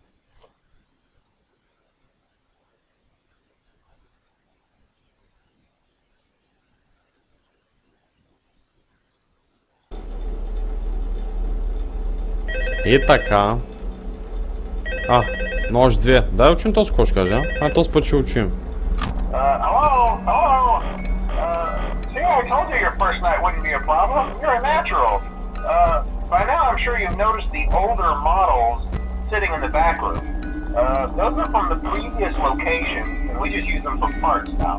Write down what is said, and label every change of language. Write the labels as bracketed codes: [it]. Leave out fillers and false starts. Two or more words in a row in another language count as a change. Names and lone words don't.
[bg] И така. Нож 2. Дай учим този кош, кажа. Този път ще учим. [en] Hello? See, I told you your first night wouldn't be a problem. You're a natural. By now I'm sure you've noticed the older models sitting in the back room. Those are from the previous location, and we just use them for parts now.